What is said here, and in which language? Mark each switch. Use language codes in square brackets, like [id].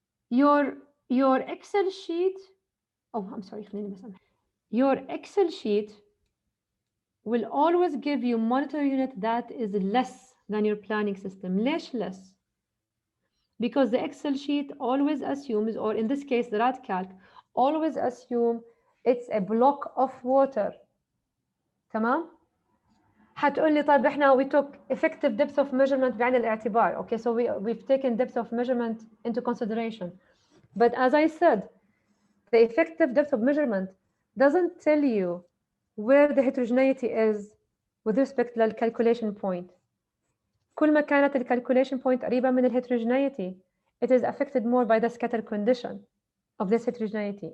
[en] Your Excel sheet, oh, I'm sorry, your Excel sheet will always give you monitor unit that is less than your planning system. ليش less? Because the Excel sheet always assumes, or in this case, the RADCalc always assume it's a block of water. [ar] تمام؟ هتقول لي طيب احنا [en] we took effective depth of measurement [ar] بعين الاعتبار. [en] Okay, so we've taken depth of measurement into consideration. But as I said, the effective depth of measurement doesn't tell you where the heterogeneity is with respect to the calculation point. [ar] كل ما كانت [en] calculation point [ar] قريبة من [en] heterogeneity, it is affected more by the scatter condition of this heterogeneity.